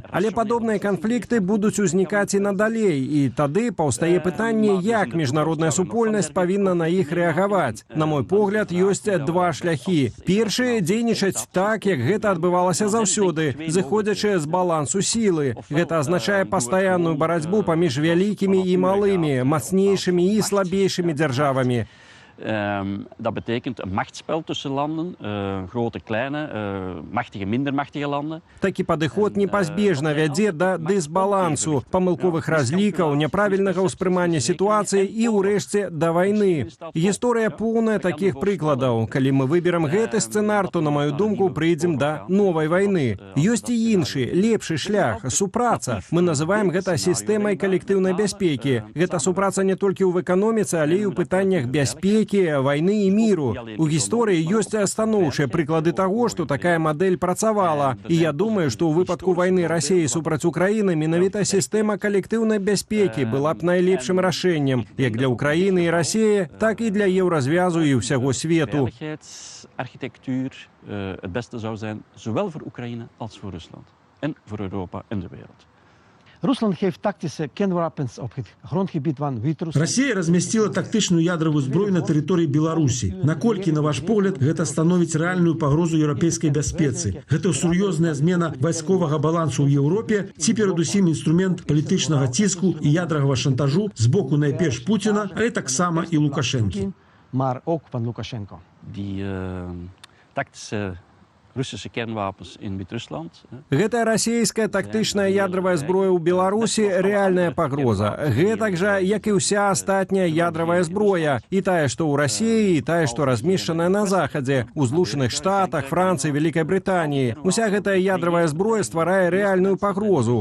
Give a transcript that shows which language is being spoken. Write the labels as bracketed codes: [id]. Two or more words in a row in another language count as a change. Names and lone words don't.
[be] Але падобныя канфлікты будуць узнікаць і надалей, і тады паўстае пытанне, як міжнародная супольнасць павінна на іх рэагаваць. На мой погляд, ёсць два шляхі. Першы — дзейнічаць так, як гэта адбывалася заўсёды, зыходзячы з балансу сілы. Гэта азначае пастаянную барацьбу паміж вялікімі і малымі, мацнейшымі і слабейшымі дзяржавамі. [nl] Dat betekent een machtsspel tussen landen, grote, kleine, machtige, minder machtige landen. [be] Такі падыход непазбежна вядзе да дысбалансу, памылковых разлікаў, няправільнага ўспрымання сітуацыі і, ўрэшце, да вайны. Гісторыя поўная такіх прыкладаў. Калі мы выберам гэты сцэнар, то, на маю думку, прыйдзем да новай вайны. Ёсць і іншы, лепшы шлях — супраца. Мы называем гэта сістэмай калектыўнай бяспекі. Гэта супраца не толькі ў эканоміцы, але і ў пытаннях бяспекі, [ru] войны и миру. [be] У гісторыі ёсць станоўчыя прыклады таго, што такая мадэль працавала. І я думаю, што ў выпадку вайны Расіі супраць Украіны менавіта сістэма калектыўнай бяспекі была б найлепшым рашэннем як для Украіны і Расіі, так і для еўразвязу і ўсяго свету. [nl] Architectuur het beste zou zijn, zowel voor Oekraïne als voor Rusland. En voor Europa en de wereld. [be] Расія размясціла тактычную ядравую зброю на тэрыторыі Беларусі. Наколькі, на ваш погляд, гэта становіць рэальную пагрозу еўрапейскай бяспецы? Гэта сур'ёзная змена вайсковага балансу ў Еўропе ці перадусім інструмент палітычнага ціску і ядравага шантажу з боку найперш Пуціна, але таксама і Лукашэнкі? [nl] Die tactische Russische kernwapens in Wit-Rusland. [be] Гэта расійская тактычная ядравая зброя ў Беларусі рэальная пагроза. Гэтак жа, як і ўся астатняя ядравая зброя. І тая, што ў Расіі, і тая, што размешчаная на Захадзе, у Злучаных Штатах, Францыі, Вялікай Брытаніі. Уся гэтая ядравая зброя стварае рэальную пагрозу.